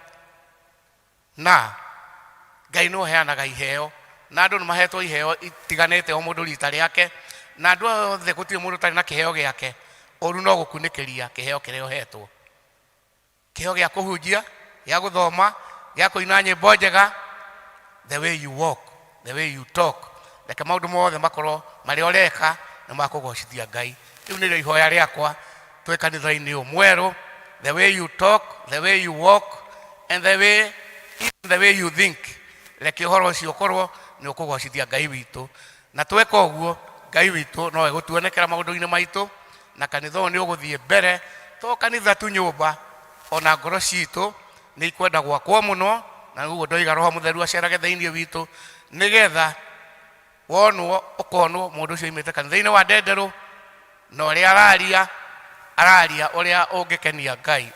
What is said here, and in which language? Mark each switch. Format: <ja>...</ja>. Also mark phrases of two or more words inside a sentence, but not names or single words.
<ki>na Ngai nĩ ũheanaga iheo na andũ nĩ mahetwo iheo itiganĩte o mũndũ rita rĩake na andũ othe gũtirĩ mũndũ ũtarĩ na kĩheo gĩake ũru no gũkunĩkĩria kĩheo kĩrĩa ũhetwo kĩheo gĩa kũhunjia gĩa gũthoma gĩa kũina nyĩmbo njega</ki> <en>the way you walk the way you talk</en> <ki>reke maũndũ mothe makorwo marĩa ũreka nĩ makũgocithia Ngai rĩu nĩrĩo ihoya rĩakwa twĩ kanitha-inĩ ũyũ mwerũ</ki> <en>the way you talk, the way you walk, and even the way you think.</en> <ki>Reke horo ucio korwo ni ukugocithia Ngai witu, na tweka uguo Ngai witu no egutuonekera maundu-ini maitu, na kanitha ni uguthie mbere. To kanitha tu nyumba, ona ngoro citu ni ikwenda gwakwo muno, na uguo ndoiga Roho Mutheru acerage thiini witu, nigetha wonwo ukonwo mundu ucio imite kanitha-ini wa Ndenderu, na uria araria uria ungikenia Ngai.</ki>